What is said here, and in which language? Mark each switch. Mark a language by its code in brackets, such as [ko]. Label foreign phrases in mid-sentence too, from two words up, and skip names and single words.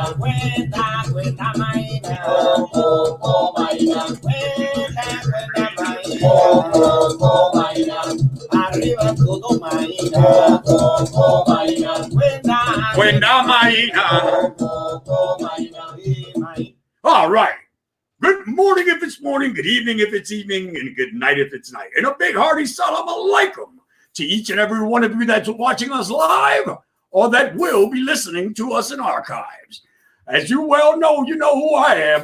[es] Cuenta, cuenta, maina. oh oh oh maina, Cuenta, cuenta, oh maina. oh oh maina, Arriba todo, maina. oh oh oh maina, Cuenta, Cuenda Maina. oh oh maina. maina. [en] All right. Good morning if it's morning, good evening if it's evening, and good night if it's night. And a big hearty [ar] سلام عليكم [en] to each and every one of you that's watching us live or that will be listening to us in archives. As you well know, you know who I am.